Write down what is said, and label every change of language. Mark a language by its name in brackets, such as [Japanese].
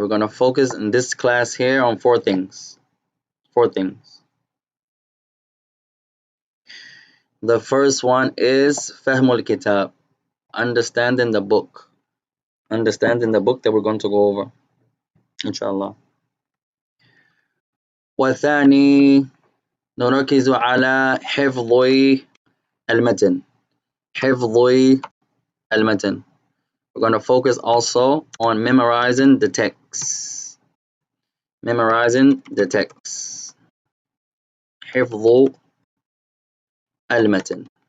[English] We're going to focus in this class here on four things. Four things. The first one is [Arabic] فهم الكتاب. [English] Understanding the book. Understanding the book that we're going to go over. Inshallah. [Arabic] والثاني نركز على حفظ المتن. حفظ المتن. [English] We're going to focus also on memorizing the text. Memorizing the text. [Arabic] حفظ المتن.